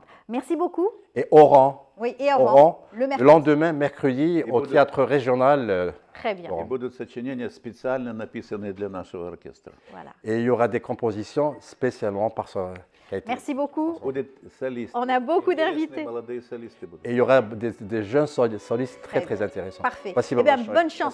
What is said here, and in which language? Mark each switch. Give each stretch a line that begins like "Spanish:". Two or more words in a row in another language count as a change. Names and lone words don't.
French: Merci beaucoup. Et Oran. Oui, et Oran. Le lendemain, mercredi, au théâtre régional. Très bien.
Russian: И будут сочинения специально написанные для нашего оркестра.
French: Voilà. Et il y aura des compositions spécialement par ça. Merci beaucoup. On a beaucoup d'invités. Et il y aura des jeunes solistes très intéressants. Parfait. Eh bien, bonne chance.